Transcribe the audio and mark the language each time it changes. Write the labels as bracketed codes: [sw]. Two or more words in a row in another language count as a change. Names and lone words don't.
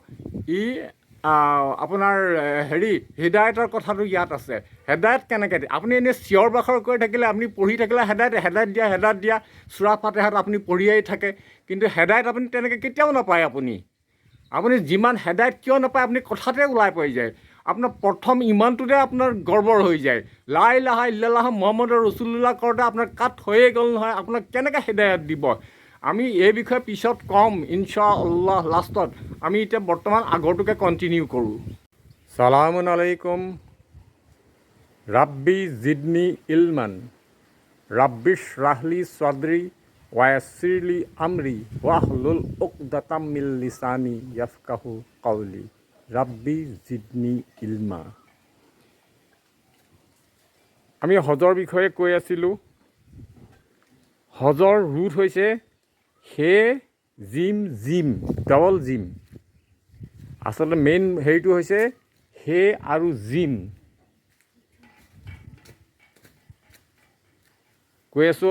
[as] আপোনাৰ হেদায়তৰ কথাটো ইয়াত আছে হেদায়ত কেনেকৈ দিয়ে আপুনি এনেই চিঞৰ বাখৰ কৰি থাকিলে আপুনি পঢ়ি থাকিলে হেদায়ত দিয়া চূৰা ফাতেহাত আপুনি পঢ়িয়েই থাকে কিন্তু হেদায়ত আপুনি তেনেকৈ কেতিয়াও নাপায় আপুনি যিমান হেদায়ত কিয় নাপায় আপুনি কথাতে ওলাই পৰি যায় আপোনাৰ প্ৰথম ইমানটোতে আপোনাৰ গড়বড় হৈ যায় [ar] لا إله إلا الله محمد رسول الله [as] কৰোঁতে আপোনাৰ কাট হৈয়ে গ'ল নহয় আপোনাক কেনেকৈ হেদায়ত দিব আমি এই বিষয়ে পিছত ক'ম ইনশাআল্লাহ লাষ্টত আমি এতিয়া বৰ্তমান আগৰটোকে কণ্টিনিউ কৰোঁ [ar] سلام عليكم رب زدني علما رب اشرح لي صدري ويسر لي أمري واحلل عقدة من لساني يفقهوا قولي رب زدني علما [as] আমি হজৰ বিষয়ে কৈ আছিলোঁ হজৰ ৰুট হৈছে হে জিম ডাবল জিম আচলতে মেইন হেৰিটো হৈছে হে আৰু জিম কৈ আছোঁ